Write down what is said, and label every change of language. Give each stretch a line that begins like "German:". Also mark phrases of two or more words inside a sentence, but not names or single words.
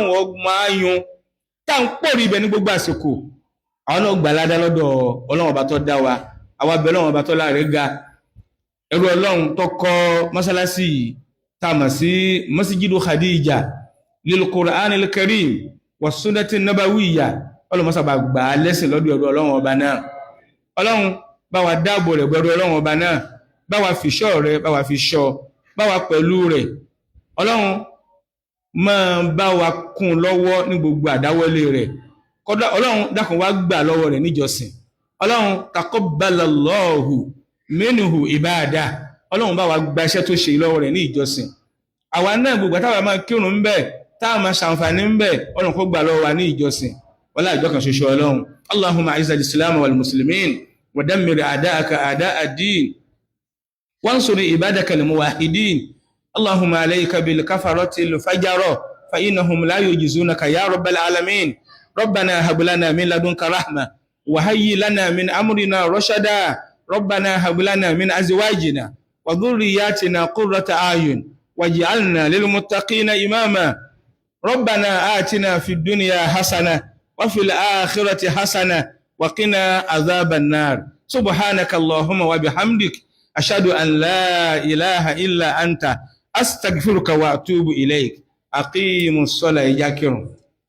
Yoruba: ọgbọ̀n ayun tá à ń pòrí ibẹ̀ ní gbogbo àsìkò àwọn náà gbà ládá lọ́dọ̀ Ọlọ́run ọba tó dá wa àwa bẹ̀ Ọlọ́run ọba tó láàrẹ́ ga ẹrú Ọlọ́run tó kọ́ mọ́sálásí yìí tá a mọ̀ sí Masjidu Khadija lil Qur'anil Karim wa sunnati nabawiyya Ọlọ́run mọ́sàbà gbà á lẹ́sìn lọ́dọ̀ ẹrú Ọlọ́run ọba náà Ọlọ́run bá wa dáàbò rẹ̀ gbẹ̀rú Ọlọ́run ọba náà bá wa fi ṣọ́ rẹ̀ bá wa fi ṣọ́ bá wa pẹ̀lú rẹ̀ Ọlọ́run máa bá wa kún lọ́wọ́ ní gbogbo àdáwọ́lé rẹ̀ kódà Ọlọ́run dákun wá gbà lọ́wọ́ rẹ̀ níjọsìn Ọlọ́run
Arabic: تقبل الله منه عبادة
Yoruba: Ọlọ́run bá wa gba iṣẹ́ tó ṣe lọ́wọ́ rẹ̀ ní ìjọsìn àwa náà gbogbo táwa máa kírun ń bẹ̀ táwa máa ṣàǹfààní ń bẹ̀ Ọlọ́run kó gbà lọ́wọ́ wa ní ìjọsìn wọlá ìjọ kan ṣoṣo
Arabic: Ọlọ́run اللهم أعز الإسلام والمسلمين ودمر أعداءك أعداء الدين وانصر عبادك الموحدين اللهم عليك بالكفرة الفجرة فإنهم لا يعجزونك يا رب العالمين ربنا هب لنا من لدنك رحمة وهيئ لنا من أمرنا رشدا ربنا هب لنا من أزواجنا وذرياتنا قرة أعين واجعلنا للمتقين إماما ربنا آتنا في الدنيا حسنة وفي الآخرة حسنة وقنا عذاب النار سبحانك اللهم وبحمدك أشهد أن لا إله إلا أنت أستغفرك وأتوب إليك أقيموا الصلاة يا كرام